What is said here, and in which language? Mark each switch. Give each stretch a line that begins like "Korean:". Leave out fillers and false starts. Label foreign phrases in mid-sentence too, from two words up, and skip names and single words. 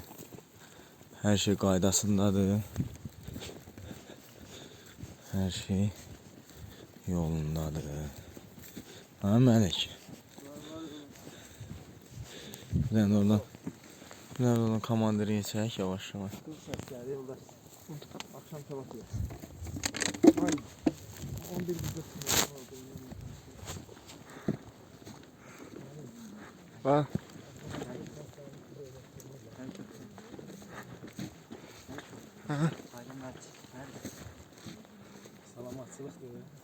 Azerbaijani: Hər şey qaydasındadır. Hər şey yolundadır. Ha, Məlik? Bir dənə oradan komandiri çək, yavaş yavaş.
Turkish: Akşam sabah diyor. Aynen. 11 bizde Bak. Salamatçılık diyor.